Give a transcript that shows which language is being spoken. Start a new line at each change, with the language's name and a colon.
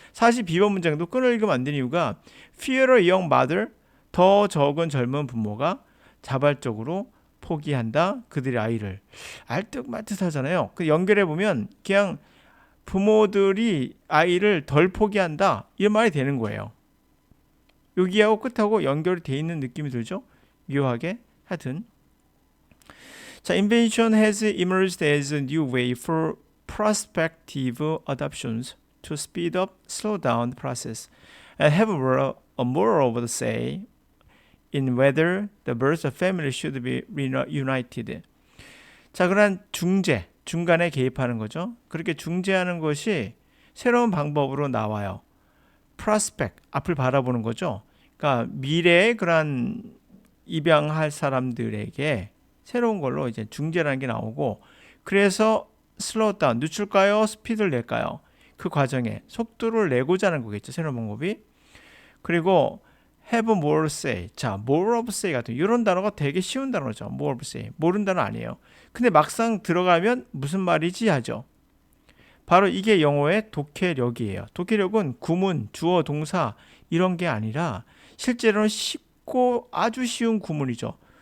Korean: 사실 비번 문장도 끊어 읽으면 안 되는 이유가
English: fewer young mother,
Korean: 더 적은 젊은 부모가 자발적으로 포기한다. 그들의 아이를. 알뜻말뜻 하잖아요. 그 연결해 보면 그냥 부모들이 아이를 덜 포기한다. 이런 말이 되는 거예요. 여기하고 끝하고 연결이 돼 있는 느낌이 들죠? 묘하게. 하여튼.
English: 자, invention has emerged as a new way for prospective adoptions to speed up, slow down the process, and have more of the say in whether the birth of family should be reunited.
Korean: 자, 그런 중간에 개입하는 거죠. 그렇게 중재하는 것이 새로운 방법으로 나와요. prospect, 앞을 바라보는 거죠. 그러니까 미래의 그런 입양할 사람들에게 새로운 걸로 이제 중재라는 게 나오고, 그래서 슬로우 다운, 늦출까요? 스피드를 낼까요? 그 과정에 속도를 내고자 하는 거겠죠. 새로운 방법이.
English: 그리고 have more say.
Korean: 자,
English: more of say
Korean: 같은 이런 단어가 되게 쉬운 단어죠.
English: more of say.
Korean: 모르는 단어 아니에요. 근데 막상 들어가면 무슨 말이지 하죠. 바로 이게 영어의 독해력이에요. 독해력은 구문, 주어, 동사 이런 게 아니라 실제로는 쉽고 아주 쉬운 구문이죠.